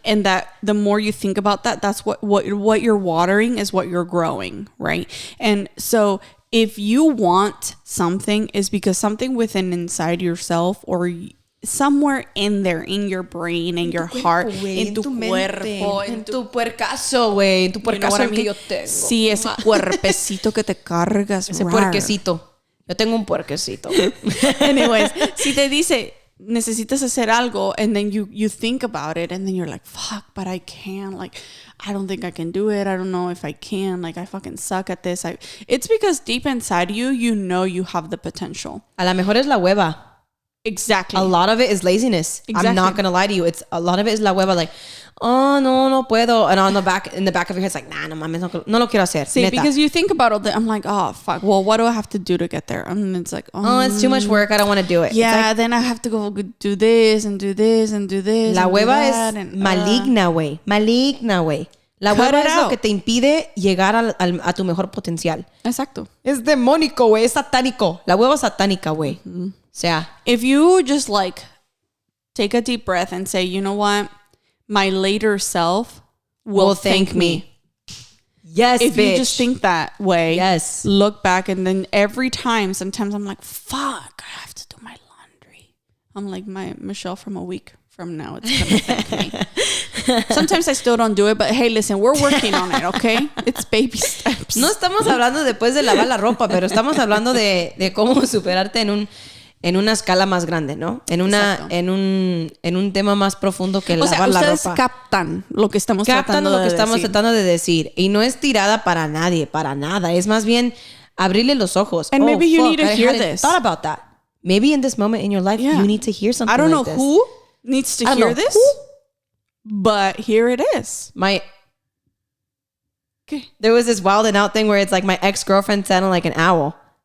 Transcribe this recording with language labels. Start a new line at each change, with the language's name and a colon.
English: And that the more you think about that, that's what you're watering is what you're growing, right? And so if you want something, is because something within inside yourself or somewhere in there, in your brain, in your heart,
Spanish: en tu cuerpo, en tu puercaso, güey, en tu puercaso que yo tengo. Sí, ese cuerpecito que te cargas. Ese puerquecito. Yo tengo un puerquecito.
English: Anyways,
Spanish: si te dice, necesitas hacer algo,
English: and then you think about it, and then you're like, fuck, but I can't, like, I don't think I can do it. I don't know if I can. Like, I fucking suck at this. It's because deep inside you know you have the potential.
Spanish: A lo mejor es la hueva.
English: Exactly. A lot of it is laziness. Exactly. I'm not going to lie to you. A lot of it is la hueva. Like, oh,
Spanish: no puedo.
English: And in the back of your head, it's like, nah,
Spanish: no mames, no lo quiero hacer.
English: See, because you think about all that. I'm like, oh, fuck. Well, what do I have to do to get there? And it's like, oh, it's too much work. I don't want to do it. Yeah, like, then I have to go do this and do this and do this.
Spanish: La hueva es maligna, güey. Maligna, güey. La hueva es lo que te impide llegar a tu mejor potencial. Exacto. Es demónico, güey. Es satánico. La hueva es satánica, güey. O sea,
English: if you just like take a deep breath and say, you know what? My later self will thank me. Yes, if bitch. you just think that way, yes. Look back, and then every time, sometimes I'm like, fuck, I have to do my laundry. I'm like my Michelle from a week from now. It's gonna thank me. Sometimes I still don't do it, but hey, listen, we're working on it, okay? It's baby steps.
Spanish: No estamos hablando después de lavar la ropa, pero estamos hablando de cómo superarte en una escala más grande, ¿no? En un tema más profundo que lavar la ropa. Ustedes captan lo que estamos tratando de decir. Y no es tirada para nadie, para nada. Es más bien abrirle los ojos.
English: And maybe you need to hear this. Thought about that. Maybe in this moment in your life, you need to hear something like this. I don't know who needs to hear this, but here it is. There was this Wild and Out thing where it's like my ex-girlfriend sounded like an owl.